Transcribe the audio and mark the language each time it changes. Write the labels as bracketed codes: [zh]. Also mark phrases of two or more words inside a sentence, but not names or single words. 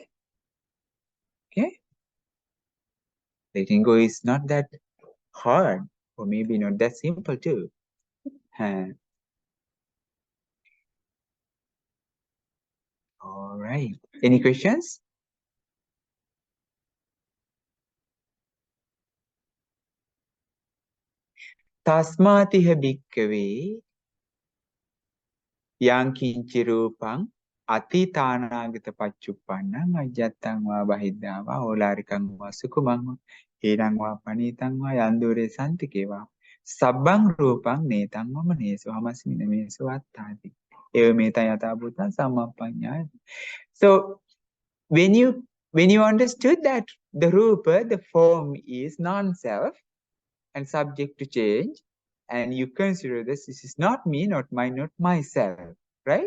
[en] Okay? Letting go is not that hard, or maybe not that simple too. All right. Any questions? [pi] Tasmatiha bhikkave yang kinci rupang atitānāgata paccuppannaṃ ajjattaṃ vā bahiddhā vā olārikaṃ vā sukumaṃ vā hīraṃ vā panītaṃ vā yandure santikē vā sabbaṃ rūpaṃ netaṃ vā manesu hamasmina mesu attāti eva meta yatā bhutaṃ sammapaññāya. [en] So when you understood that the rupa, the form is non-self and subject to change, and you consider this is not me, not myself, right?